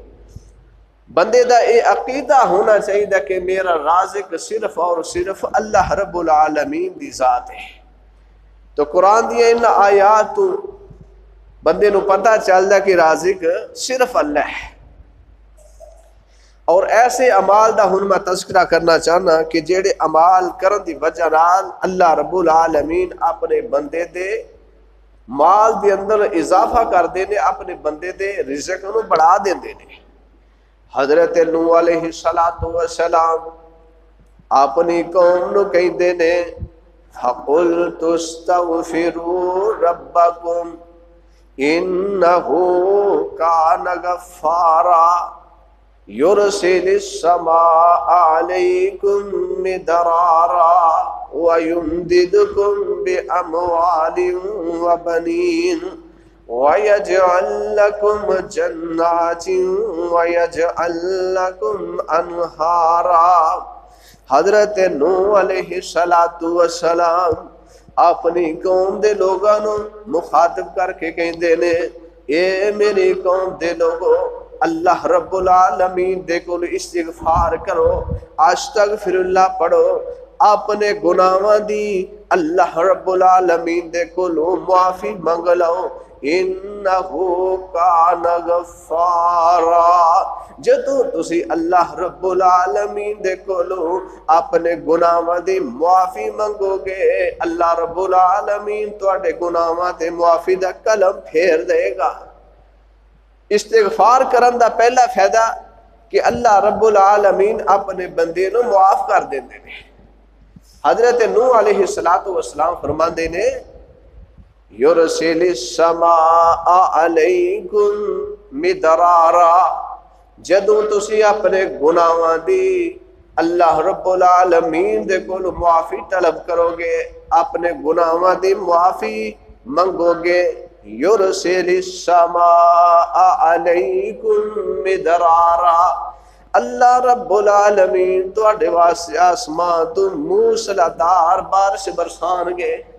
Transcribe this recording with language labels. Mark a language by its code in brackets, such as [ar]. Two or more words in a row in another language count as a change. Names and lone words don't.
[pa] بندے دا اے عقیدہ ہونا چاہیے کہ میرا رازق صرف اور صرف اللہ رب العالمین دی ذات ہے. تو قرآن دیا ان آیات تو بندے نو پتہ چلدا کہ رازق صرف اللہ ہے. اور ایسے عمال دا ہن میں تذکرہ کرنا چاہنا کہ جیڑے عمال کرن دی وجہ نال اللہ رب العالمین اپنے بندے دے مال دے اندر اضافہ کر دینے، اپنے بندے دے رزق نو بڑھا دیندے نے. حضرت نوح [ar] علیہ السلام [pa] اپنی قوم نو کہندے نے [ar] فَقُلْتُ اسْتَغْفِرُوا رَبَّكُمْ إِنَّهُ كَانَ غَفَّارًا يُرْسِلِ السَّمَاءَ عَلَيْكُمْ مِدْرَارًا وَيُمْدِدْكُمْ بِأَمْوَالٍ وَبَنِينَ وَيَجْعَلْ لَكُمْ جَنَّاتٍ وَيَجْعَلْ لَكُمْ أَنْهَارًا. [pa] حضرت نوح [ar] علیہ السلام [pa] اپنی قوم دے لوگاں نو مخاطب کر کے کہندے نے اے میری قوم دے لوگو اللہ رب العالمین دے کول استغفار کرو، [ar] استغفر اللہ [pa] پڑھو، اپنے گناہاں دی اللہ رب العالمین دے کولوں معافی منگ لو، [ar] انہو کان غفارا۔ [pa] جدوں تسی اللہ رب العالمین دے کولوں اپنے گناہاں دی معافی منگو گے، اللہ رب العالمین تواڈے گناہاں تے معافی دا قلم پھیر دے گا۔ استغفار کرن دا پہلا فائدہ کہ اللہ رب العالمین اپنے بندے نو معاف کر دیندے نے۔ حضرت نوح [ar] علیہ السلام [pa] فرماندے نے [ar] یرسل السماء علیکم مدرارا، [pa] جدوں تسی اپنے گناہاں دی اللہ رب العالمین دے کول معافی طلب کرو گے، اپنے گناہاں دی معافی منگو گے، [ar] یرسل السماء علیکم مدرارا، [pa] اللہ رب العالمین تواڈے واسطے آسمان تو موسلادھار بارش برسان گے۔